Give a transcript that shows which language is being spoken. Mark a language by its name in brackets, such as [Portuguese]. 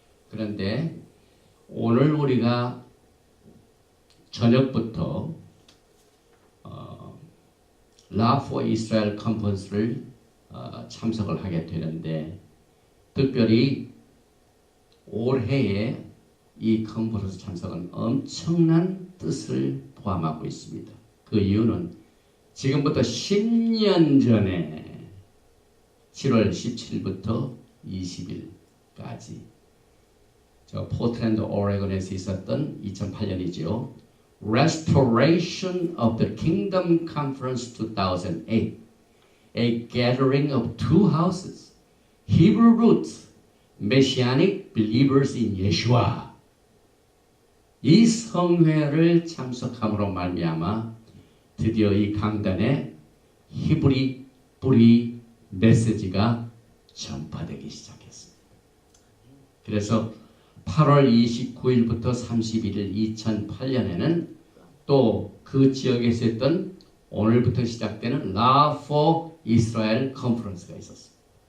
[Korean] 그런데 오늘 우리가 저녁부터 Love for Israel 컨퍼런스를 참석을 하게 되는데, 특별히 올해에 이 컨퍼런스 참석은 엄청난 뜻을 포함하고 있습니다. 그 이유는 지금부터 10년 전에 7월 17일부터 20일까지 저 포틀랜드 오레곤에서 있었던 2008년이죠. [English] Restoration of the Kingdom Conference 2008, a gathering of two houses, Hebrew roots, Messianic believers in Yeshua. [Korean] 이 성회를 참석함으로 말미암아 드디어 이 강단에 히브리 뿌리 메시지가 전파되기 시작했습니다. 그래서 8월 29일부터 31일 2008년에는 또 그 지역에서 했던 오늘부터 시작되는 Love for Israel 컨퍼런스가 있었습니다.